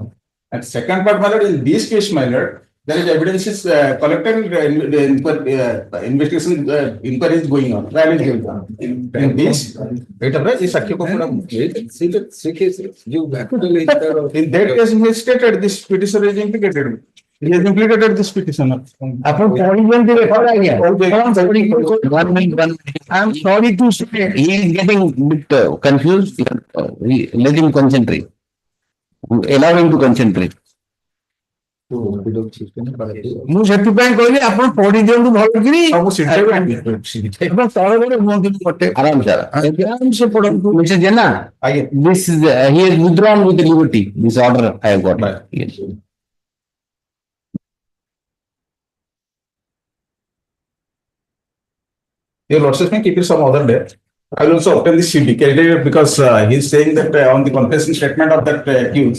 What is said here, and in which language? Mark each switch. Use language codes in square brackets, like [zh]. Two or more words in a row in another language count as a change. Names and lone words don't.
[en] And second part, my lord, in this case, my lord, there is evidence is collected. Investigation inquiry is going on. Trial is going on. In this, in that case, he stated this petitioner is implicated. He has implicated this petitioner. [or] ଆପଣ ପଢିଛନ୍ତି ରେକର୍ଡ ଆଜ୍ଞା [en] I am sorry to say he is getting bit confused. Let him concentrate. Allow him to concentrate. [or] ମୁଁ ସେଥିପାଇଁ କହିଲି ଆପଣ ପଢି ଦିଅନ୍ତୁ ଭଲ କିରି ସବୁ ଆପଣ ତଳେ ଘରେ ହୁଅନ୍ତୁ ଗୋଟେ Aram sir. ଆରାମସେ ପଢନ୍ତୁ [en] Mr. Jena, this is he has withdrawn with liberty. This order I have got. Yes. Your lordship may keep it some other day. I will also obtain the CD because he is saying that on the confession statement of that accused,